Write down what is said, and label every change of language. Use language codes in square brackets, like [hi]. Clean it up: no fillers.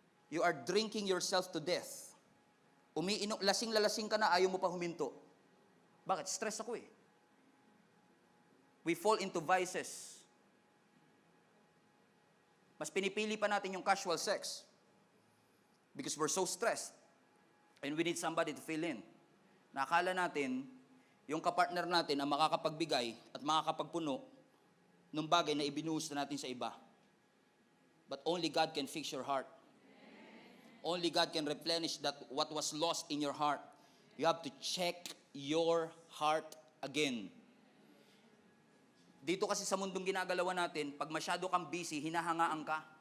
[en] You are drinking yourself to death. [tl] Lasing-lalasing ka na, ayaw mo pa huminto. Bakit? Stress ako [en] We fall into vices. [tl] Mas pinipili pa natin yung casual sex. [en] Because we're so stressed. And we need somebody to fill in. [tl] Nakala natin, yung kapartner natin ang makakapagbigay at makakapagpuno ng bagay na ibinuhos na natin sa iba. [en] But only God can fix your heart. Only God can replenish that what was lost in your heart. You have to check your heart again. [tl] Dito kasi sa mundong ginagalawan natin, pag masyado kang busy, hinahangaan ka.